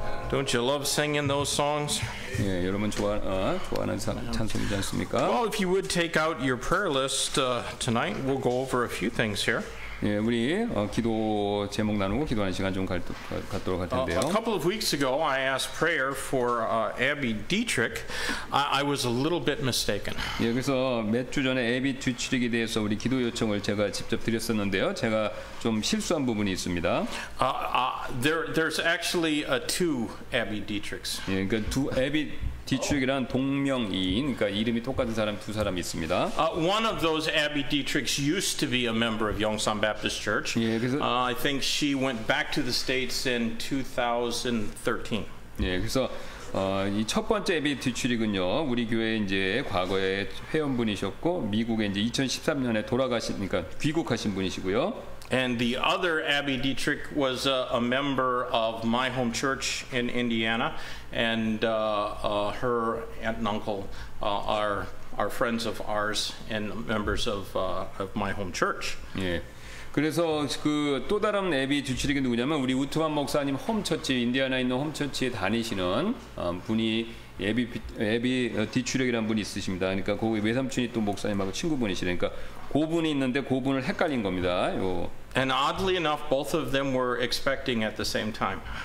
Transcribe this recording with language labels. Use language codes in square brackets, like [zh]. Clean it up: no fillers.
[en] Don't you love singing those songs? [ko] 예, 여러분 좋아하는 찬송이지 않습니까? [en] Well, if you would take out your prayer list tonight, we'll go over a few things here. [ko] 예, 우리 기도 제목 나누고 기도하는 시간 좀 갖도록 할 텐데요. [en] A couple of weeks ago, I asked prayer for Abby Dietrich. I was a little bit mistaken. [ko] 예, 그래서 몇 주 전에 애비 뒤치릭에 대해서 우리 기도 요청을 제가 직접 드렸었는데요. 제가 좀 실수한 부분이 있습니다. [en] There's actually two Abby Dietrichs. [ko] 예, 그러니까 두 애비 뒤치릭이란 동명이인, 그러니까 이름이 똑같은 사람 두 사람이 있습니다. [en] One of those Abby Dietrichs used to be a member of Yongsan Baptist Church. [ko] 예, 그래서 [en] I think she went back to the States in 2013. [ko] 예, 그래서 이 첫 번째 애비 뒤출이군요. 우리 교회 이제 과거에 회원분이셨고 미국에 이제 2013년에 돌아가시니까 귀국하신 분이시고요. [en] And the other Abby Dietrich was a member of my home church in Indiana, and her aunt and uncle are friends of ours and members of my home church. [ko] 예. 그래서 그 또 다른 애비 주치릭이 누구냐면 우리 우트만 목사님 홈처치 인디아나에 있는 홈처치에 다니시는 분이 애비 뒤추력이라는 분이 있으십니다. 그러니까 그 외삼촌이 또 목사님하고 친구분이시니까 그 분이 있는데 그 분을 헷갈린 겁니다. 요. [en] And oddly enough, both of them were expecting at the same time.